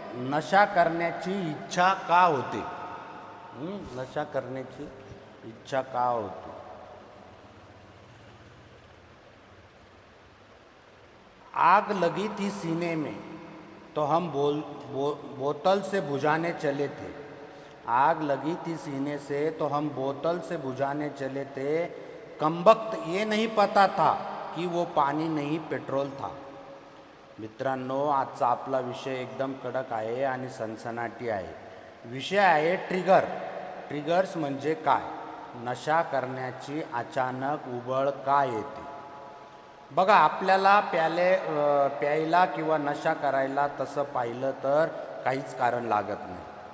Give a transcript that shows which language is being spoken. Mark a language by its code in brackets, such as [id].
[mr] नशा करण्याची इच्छा का होते? नशा करण्याची इच्छा का होते? [hi] आग लगी थी सीने में तो हम बोतल से बुझाने चले थे। आग लगी थी सीने से तो हम बोतल से बुझाने चले थे। कमबख्त ये नहीं पता था की वो पाणी नहीं पेट्रोल था। [mr] मित्रांनो, आजचा आपला विषय एकदम कडक आहे आणि सनसनाटी आहे. विषय आहे ट्रिगर. ट्रिगर्स म्हणजे काय? नशा करण्याची अचानक उबळ का येते? बघा, आपल्याला प्यायला किंवा नशा करायला तसं पाहिलं तर काहीच कारण लागत नाही.